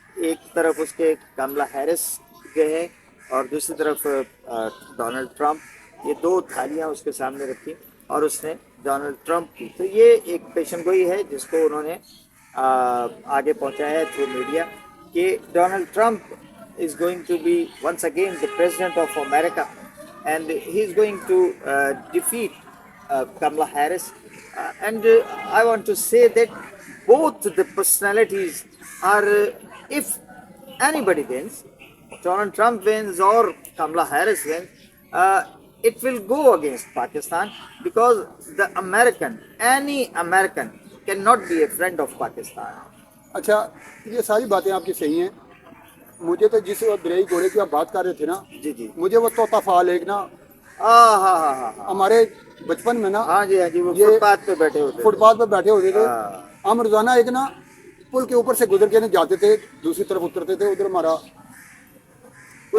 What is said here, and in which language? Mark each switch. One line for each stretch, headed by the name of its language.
Hindi: एक तरफ उसके कमला हैरिस जो है और दूसरी तरफ डोनाल्ड ट्रंप, ये दो थालियां उसके सामने रखी और उसने डोनाल्ड ट्रंप की। तो ये एक पेशन गोई है जिसको उन्होंने आगे पहुंचाया है थ्रू मीडिया कि Donald Trump
English: is going to be once again the president of America and he is going to defeat Kamala Harris. And I want to say that both the personalities are, if anybody wins, Donald Trump wins or Kamala Harris wins, it will go against Pakistan because the American, any American cannot be a friend of Pakistan.
Hindi: अच्छा, ये सारी बातें आपकी सही हैं। मुझे तो जिस दरियाई घोड़े की आप बात कर रहे थे ना, जी जी, मुझे वो तोता फाल एक ना हाँ हाँ हाँ हाँ हाँ हमारे बचपन में ना हाँ जी हाँ जी, वो ये फुटपाथ पे बैठे होते थे। फुटपाथ पर बैठे होते थे। हाँ। हम रोजाना एक ना पुल के ऊपर से गुजर के ना जाते थे, दूसरी तरफ उतरते थे, उधर हमारा वो